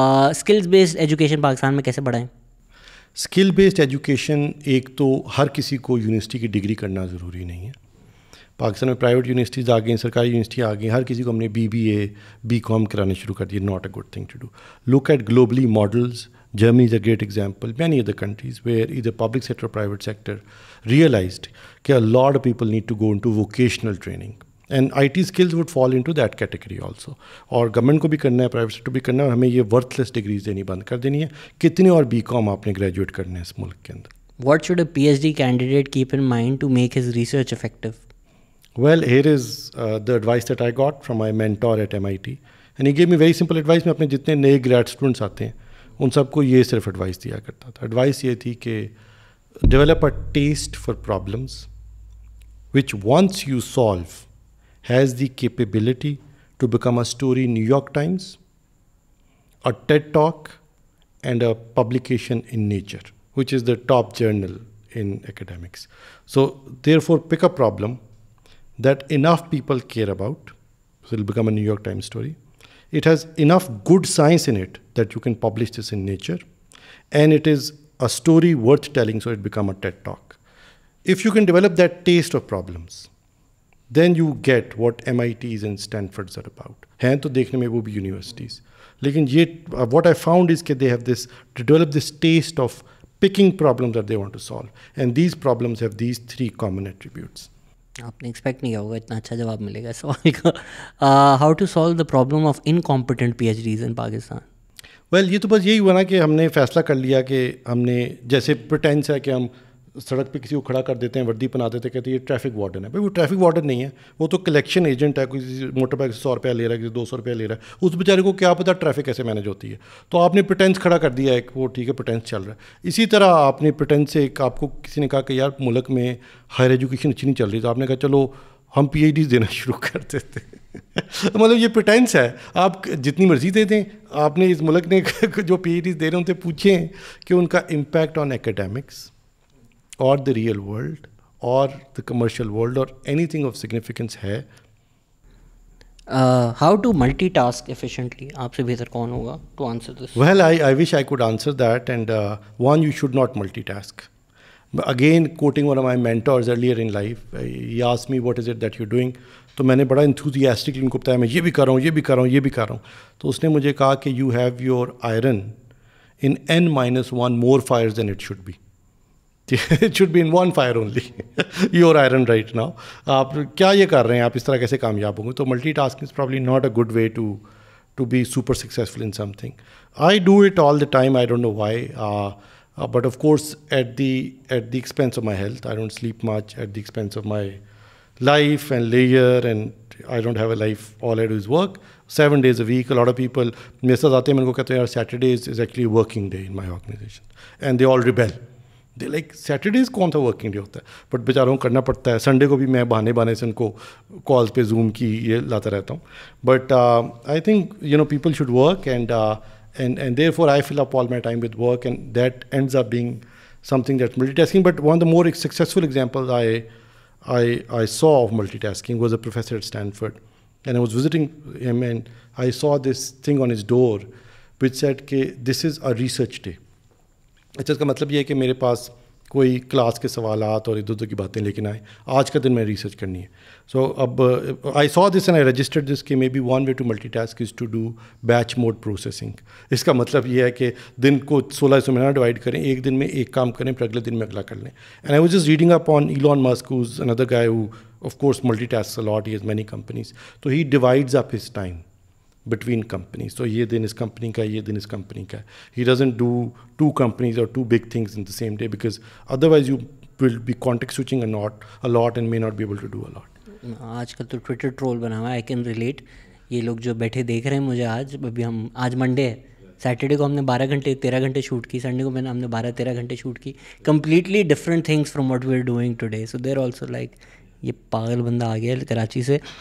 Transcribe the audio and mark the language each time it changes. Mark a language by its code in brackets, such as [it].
[ur] Skills based education Pakistan میں کیسے بڑھائیں؟ اسکل بیسڈ ایجوکیشن, ایک تو ہر کسی کو یونیورسٹی کی ڈگری کرنا ضروری نہیں ہے. پاکستان میں پرائیویٹ یونیورسٹیز آ گئیں, سرکاری یونیورسٹی آ گئیں, ہر کسی کو ہم نے BBA BCom کرانے شروع کر دیے. [en] Not a good thing to do. Look at globally models. Germany is a great example. Many other countries where either public sector or private sector realized that a lot of people need to go into vocational training. And IT skills would fall into that category also. [ur] اور government کو بھی کرنا ہے, private sector بھی کرنا ہے, اور ہمیں یہ ورتھ لیس ڈگریز دینی بند کر دینی ہے. کتنے اور BCom آپ نے گریجویٹ کرنے ہیں اس ملک کے اندر. [en] What should a PhD candidate keep in mind to make his research effective? Well, here is the advice that I got from my mentor at MIT. And he gave me very simple advice. [ur] میں اپنے جتنے نئے grade students آتے ہیں ان سب کو یہ صرف advice دیا کرتا تھا. ایڈوائس یہ تھی کہ [en] Develop a taste for problems which once you solve has the capability to become a story New York Times, a TED talk and a publication in Nature which is the top journal in academics. So therefore pick a problem that enough people care about, so it'll become a New York Times story. It has enough good science in it that you can publish this in Nature, and it is a story worth telling, so it become a TED Talk. If you can develop that taste of problems, then you get what MITs and Stanfords are about. [ur] ہیں تو دیکھنے میں وہ بھی universities, لیکن یہ [en] what I found is کہ they have this, to develop this taste of picking problems that they want to solve, and these problems have these 3 common attributes. [ur] آپ نے ایکسپیکٹ نہیں کیا ہوگا اتنا اچھا جواب ملے گا اس سوال کا. [en] How to solve the problem of incompetent P H Ds in Pakistan? [ur] Well یہ تو بس یہی ہوا نا کہ ہم نے فیصلہ کر لیا کہ ہم نے, جیسے پریٹینس ہے کہ ہم سڑک پہ کسی کو کھڑا کر دیتے ہیں, وردی پہنا دیتے ہیں, کہتے ہیں یہ ٹریفک وارڈن ہے. بھائی وہ ٹریفک وارڈن نہیں ہے, وہ تو کلیکشن ایجنٹ ہے. کسی موٹر بائک 100 روپیہ لے رہا ہے, کسی 200 روپیہ لے رہا ہے. اس بیچارے کو کیا پتا ٹریفک کیسے مینیج ہوتی ہے. تو آپ نے پریٹینس کھڑا کر دیا ایک, وہ ٹھیک ہے پریٹینس چل رہا ہے. اسی طرح آپ نے پریٹینس سے ایک, آپ کو کسی نے کہا کہ یار ملک میں ہائر ایجوکیشن اچھی نہیں چل رہی, تو آپ نے کہا چلو ہم پی ایچ ڈیز دینا شروع کر دیتے ہیں. مطلب یہ پریٹینس ہے, آپ جتنی مرضی دے دیں. آپ نے اس ملک نے جو پی ایچ ڈیز دے رہے ہیں ان سے پوچھیں کہ ان کا [en] impact on academics [ur] اور [en] the real world [ur] اور [en] the commercial world [ur] اور [en] anything of significance [ur] ہے. [en] How to multitask efficiently? [ur] آپ سے بہتر کون ہوگا [en] to answer this? Well, I wish I could answer that, and one, you should not multitask. But again, quoting one of my mentors earlier in life, he asked me what is it that you're doing. [ur] تو میں نے بڑا enthusiastically ان کو بتایا میں یہ بھی کر رہا ہوں, یہ بھی کر رہا ہوں, یہ بھی کر رہا ہوں. تو اس نے مجھے کہا کہ [en] you have your iron in n-1 more fires than it should be. It should be in 1 fire only. Your iron right now. [ur] آپ کیا یہ کر رہے ہیں, آپ اس طرح کیسے کامیاب ہوں گے. [en] تو multitasking is probably not a good way to be super successful in something. I do it all the time. I don't know why. But of course at the expense of my health. I don't sleep much, at the expense of my life and leisure, and I don't have a life. All I do is work 7 days a week. A lot of people [ur] میرے ساتھ آتے ہیں, میں ان کو کہتے ہیں یار [en] Saturdays is actually a working day in my organization, and they all rebel. They like Saturdays [ur] کون سا ورکنگ ڈے ہوتا ہے, بٹ بیچاروں کو کرنا پڑتا ہے. سنڈے کو بھی میں بہانے سے ان کو کالز پہ زوم کی یہ لاتا رہتا ہوں. [en] But I think people should work, and therefore I fill up all my time with work, and that ends up being something that multitasking. But one of the more successful examples I saw of multitasking was a professor at Stanford, and I was visiting him, and I saw this thing on his door which said کہ this is a research day. [ur] اچھا, اس کا مطلب یہ ہے کہ میرے پاس کوئی class کے سوالات اور ادھر ادھر کی باتیں لے کے آئیں, آج کا دن میں ریسرچ کرنی ہے. [en] سو اب آئی سو this and I registered دس کہ may be one way to multi task is to do batch mood processing. [ur] اس کا مطلب یہ ہے کہ دن کو 16 حصوں میں نہ ڈیوائڈ کریں, ایک دن میں ایک کام کریں, پھر اگلے دن میں اگلا کر لیں. [en] And I was just reading up on Elon Musk, whose another guy who of course multi tasks a lot, he has many companies. [ur] تو [en] He divides up his time between companies. So [ur] یہ دن اس کمپنی کا ہے, یہ دن اس company کا ہے. [en] He doesn't do 2 companies or 2 big things in the same day, because otherwise you will be context switching a lot and may not be able to do a lot. [ur] آج کل تو Twitter troll بنا ہوا ہے, [en] I can relate. [ur] یہ لوگ جو بیٹھے دیکھ رہے ہیں مجھے آج, ابھی ہم آج منڈے ہے, سیٹرڈے کو ہم نے 13 گھنٹے شوٹ کی, سنڈے کو ہم نے 13 گھنٹے شوٹ کی. [en] Completely different things from what we are doing today. So there also like [ur] یہ پاگل بندہ آ گیا کراچی سے.